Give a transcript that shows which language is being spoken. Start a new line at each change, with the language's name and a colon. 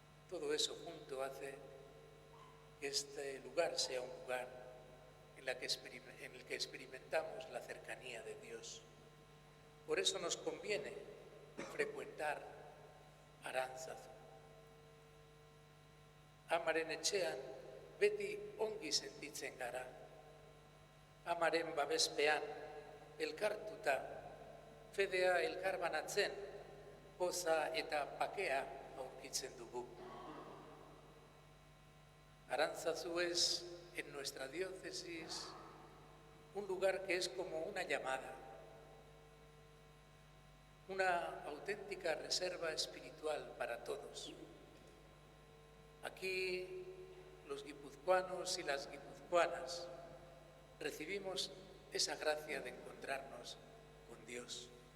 Spanish: Todo eso junto hace que este lugar sea un lugar en el que experimentamos la cercanía de Dios. Por eso nos conviene frecuentar Aránzazu.
Basque: Amaren etxean beti ongi sentitzen gara. Amaren babespean, elkartuta, fedea elkarbanatzen, poza eta pakea aurkitzen dugu.
Spanish: Aránzazu es, en nuestra diócesis, un lugar que es como una llamada, una auténtica reserva espiritual para todos. Aquí los guipuzcoanos y las guipuzcoanas recibimos esa gracia de encontrarnos con Dios.